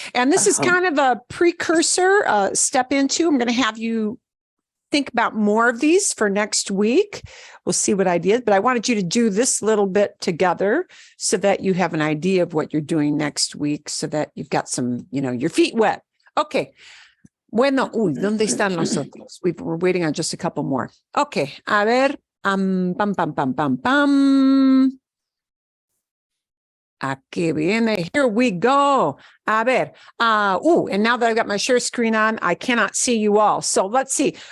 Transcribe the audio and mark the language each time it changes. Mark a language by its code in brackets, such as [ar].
[en] And this is kind of a precursor step into. I'm going to have you think about more of these for next week. We'll see what ideas, but I wanted you to do this little bit together so that you have an idea of what you're doing next week, so that you've got some, your feet wet. Okay. [es] Bueno, ¿dónde están los otros? [en] We're waiting on just a couple more. Okay. A ver. Pam, pam, pam, pam, pam. [es] Aquí viene. [en] Here we go. [es] A ver. [en] And now that I've got my share screen on, I cannot see you all. So let's see.